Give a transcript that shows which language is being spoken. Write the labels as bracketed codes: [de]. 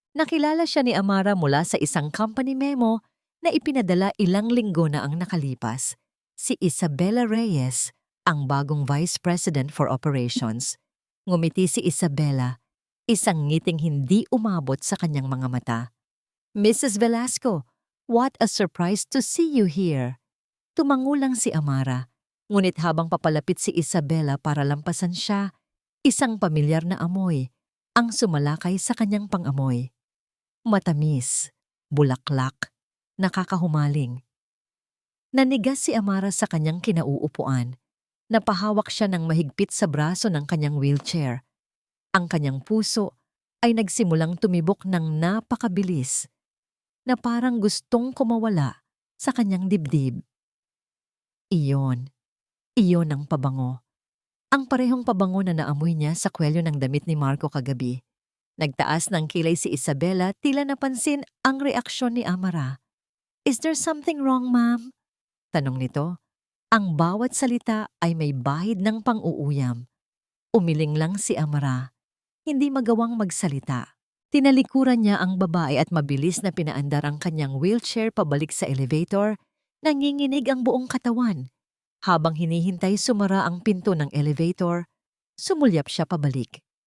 [tl] Nakilala siya ni Amara mula sa isang company memo na ipinadala ilang linggo na ang nakalipas. Si Isabella Reyes, ang bagong Vice President for Operations. Ngumiti si Isabella, isang ngiting hindi umabot sa kanyang mga mata. [en] Mrs. Velasco, what a surprise to see you here. [tl] Tumango lang si Amara, ngunit habang papalapit si Isabella para lampasan siya, isang pamilyar na amoy ang sumalakay sa kanyang pangamoy. Matamis, bulaklak, nakakahumaling. Nanigas si Amara sa kanyang kinauupuan. Napahawak siya ng mahigpit sa braso ng kanyang wheelchair. Ang kanyang puso ay nagsimulang tumibok ng napakabilis na parang gustong kumawala sa kanyang dibdib. Iyon ang pabango. Ang parehong pabango na naamoy niya sa kwelyo ng damit ni Marco kagabi. Nagtaas ng kilay si Isabella, tila napansin ang reaksyon ni Amara. [en] Is there something wrong, ma'am? [tl] Tanong nito. Ang bawat salita ay may bahid ng pang-uuyam. Umiling lang si Amara. Hindi magawang magsalita. Tinalikuran niya ang babae at mabilis na pinaandar ang kanyang wheelchair pabalik sa elevator. Nanginginig ang buong katawan. Habang hinihintay sumara ang pinto ng elevator, sumulyap siya pabalik.